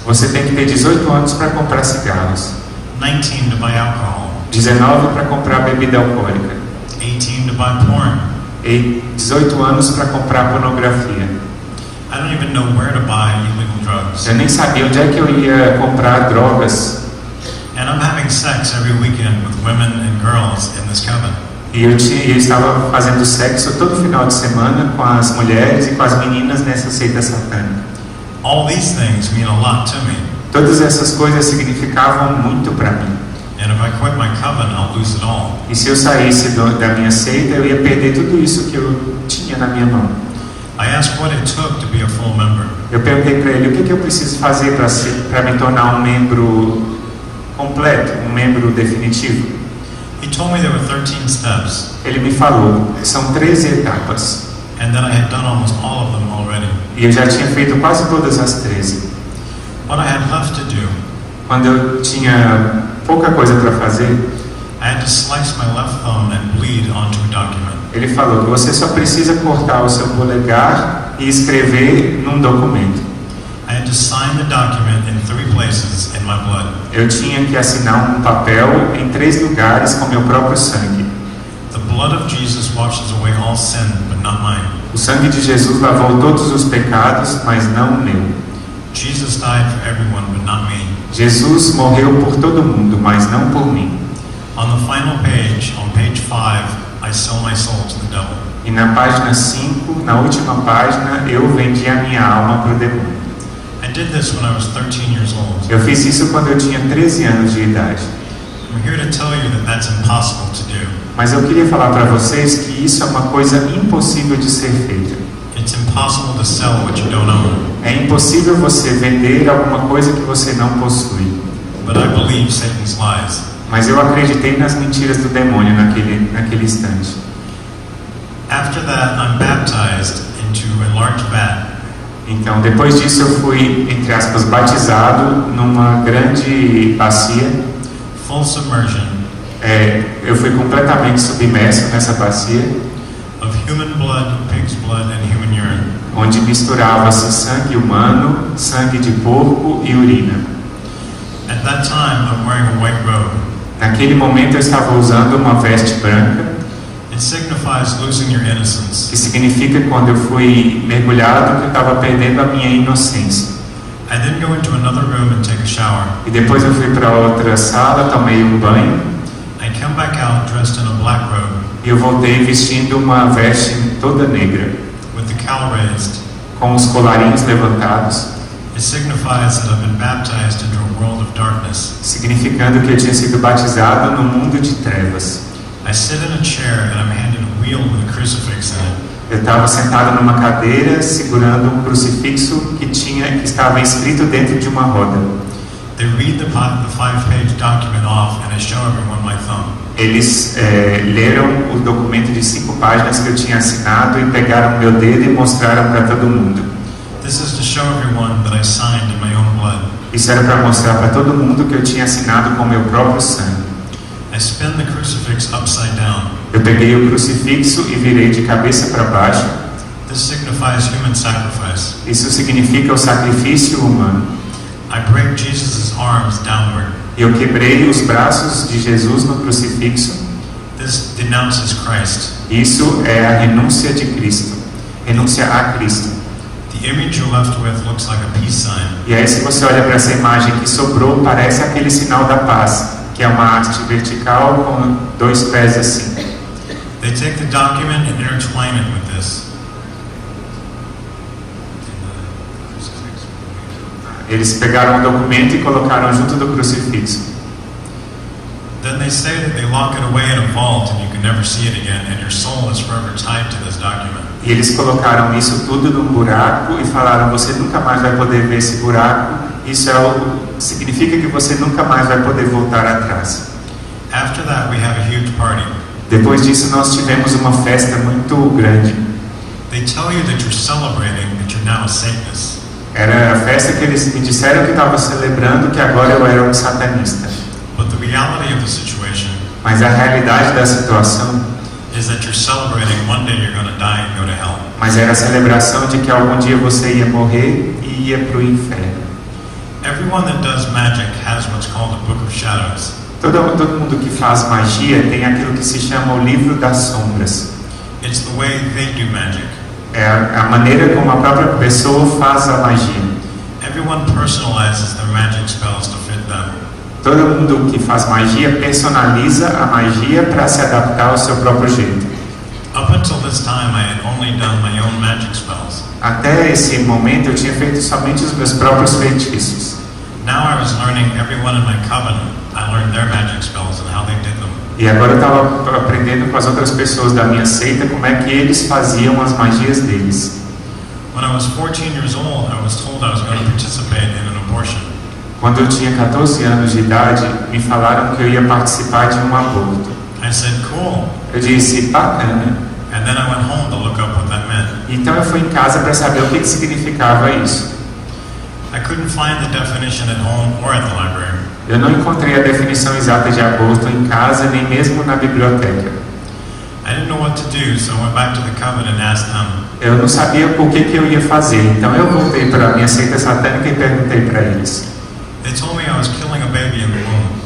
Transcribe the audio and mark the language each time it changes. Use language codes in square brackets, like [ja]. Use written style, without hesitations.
[pt] Você tem que ter 18 anos para comprar cigarros, [en] 19 to buy alcohol, [pt] 19 para comprar bebida alcoólica, [en] 18 to buy porn. [pt] e 18 anos para comprar pornografia. [en] I don't even know where to buy illegal drugs. [pt] Eu nem sabia onde é que eu ia comprar drogas. [en] And I'm having sex every weekend with women and girls in this coven. [pt] E eu estava fazendo sexo todo final de semana com as mulheres e com as meninas nessa seita satânica. [en] All these things mean a lot to me. [pt] Todas essas coisas significavam muito para mim. [en] And if I quit my coven, I'll lose it all. [pt] E se eu saísse da minha seita, eu ia perder tudo isso que eu tinha na minha mão. [en] I asked what it took to be a full member. [pt] Eu perguntei para ele: o que eu preciso fazer para me tornar um membro completo, um membro definitivo? [en] He told me there were 13 steps, [pt] Ele me falou: são 13 etapas. [en] and that I had done almost all of them already. [pt] E eu já tinha feito quase todas as 13. [en] What I had left to do, [pt] Quando eu tinha pouca coisa para fazer, [en] I had to slice my left thumb and bleed onto a document. [pt] ele falou que você só precisa cortar o seu polegar e escrever num documento. [en] I had to sign the document in 3 places in my blood. [pt] Eu tinha que assinar um papel em 3 lugares com meu próprio sangue. [en] The blood of Jesus washes away all sin, but not mine. [pt] O sangue de Jesus lavou todos os pecados, mas não o meu. [en] Jesus died for everyone, but not me. [pt] Jesus morreu por todo mundo, mas não por mim. [en] On the final page, on page 5, I sell my soul to the devil. [pt] E na página 5, na última página, eu vendi a minha alma para o demônio. [en] I did this when I was 13 years old. [pt] Eu fiz isso quando eu tinha 13 anos de idade. [en] I'm here to tell you that that's impossible to do. [pt] Mas eu queria falar para vocês que isso é uma coisa impossível de ser feita. [en] It's impossible to sell what you don't own. [pt] É impossível você vender alguma coisa que você não possui. [en] But I believe Satan's lies. [pt] Mas eu acreditei nas mentiras do demônio naquele instante. [en] After that, I'm baptized into a large vat. [pt] Então, depois disso, eu fui, entre aspas, batizado numa grande bacia. [en] Full submersion [pt] Eu fui completamente submerso nessa bacia, [en] of human blood, pig's blood, and human urine. [pt] onde misturava-se sangue humano, sangue de porco e urina. [en] At that time, I'm wearing a white robe. [pt] Naquele momento, eu estava usando uma veste branca, [en] It signifies losing your innocence. [pt] que significa quando eu fui mergulhado que eu estava perdendo a minha inocência. [en] I then go into another room and take a shower. [pt] E depois eu fui para outra sala, tomei um banho, [en] I come back out dressed in a black robe [pt] e eu voltei vestindo uma veste toda negra, [en] with the cowl raised. [pt] com os colarinhos levantados, [en] It signifies that I've been baptized into a world of darkness. [pt] significando que eu tinha sido batizado no mundo de trevas. [en] I sit in a chair and I'm handed a wheel with a crucifix in it. [pt] Eu estava sentado numa cadeira segurando um crucifixo que estava inscrito dentro de uma roda. [en] They read the 5-page document off and I show everyone my thumb. [pt] Eles leram o documento de 5 páginas que eu tinha assinado e pegaram meu dedo e mostraram para todo mundo. [en] This is to show everyone that I signed in my own blood. [pt] Isso era para mostrar para todo mundo que eu tinha assinado com meu próprio sangue. [en] I spin the crucifix upside down. [pt] Eu peguei o crucifixo e virei de cabeça para baixo. [en] This signifies human sacrifice. [pt] Isso significa o sacrifício humano. [en] I break Jesus' arms downward. [pt] Eu quebrei os braços de Jesus no crucifixo. [en] This denounces Christ. [pt] Isso é a renúncia de Cristo. Renúncia a Cristo. [en] The image you're left with looks like a peace sign. [pt] E aí, se você olha para essa imagem que sobrou, parece aquele sinal da paz, que é uma haste vertical com 2 pés assim. [en] They take the document and intertwine it with this. [pt] Eles pegaram o documento e colocaram junto do crucifixo. [en] Then they say that they lock it away in a vault and you can never see it again, and your soul is forever tied to this document. [pt] E eles colocaram isso tudo num buraco e falaram: você nunca mais vai poder ver esse buraco. Isso significa que você nunca mais vai poder voltar atrás. [en] After that, we have a huge party. [pt] Depois disso, nós tivemos uma festa muito grande. [en] They tell you that you're celebrating that you're now a Satanist. [pt] Era a festa que eles me disseram que estava celebrando que agora eu era um satanista. [en] But the reality of the situation [pt] Mas a realidade da situação [en] is that you're celebrating one day you're going to die and go to hell. [pt] Mas era a celebração de que algum dia você ia morrer e ia para o inferno. [en] Everyone that does magic has what's called a book of shadows. [pt] Todo mundo que faz magia tem aquilo que se chama o livro das sombras. [en] It's the way they do magic. [pt] É a maneira como a própria pessoa faz a magia. [en] Everyone personalizes their magic spells to fit them. [pt] Todo mundo que faz magia personaliza a magia para se adaptar ao seu próprio jeito. [en] Up until this time, I had only done my own magic spells. [pt] Até esse momento eu tinha feito somente os meus próprios feitiços. [en] Now I was learning everyone in my coven. I learned their magic spells and how they did them. [pt] E agora eu estava aprendendo com as outras pessoas da minha seita como é que eles faziam as magias deles. [en] When I was 14 years old, I was told I was going to participate in an abortion. [pt] Quando eu tinha 14 anos de idade, me falaram que eu ia participar de um aborto. [en] I said, cool. [pt] Eu disse, bacana. [en] And then I went home to look up what that meant. [pt] Então eu fui em casa para saber o que significava isso. [en] I couldn't find the definition at home or at the library. [pt] Eu não encontrei a definição exata de aborto em casa, nem mesmo na biblioteca. [en] I didn't know what to do, so I went back to the coven and asked them. [pt] Eu não sabia o que eu ia fazer, então eu voltei para a minha seita satânica e perguntei para eles. [en] They told me I was killing a baby in the womb.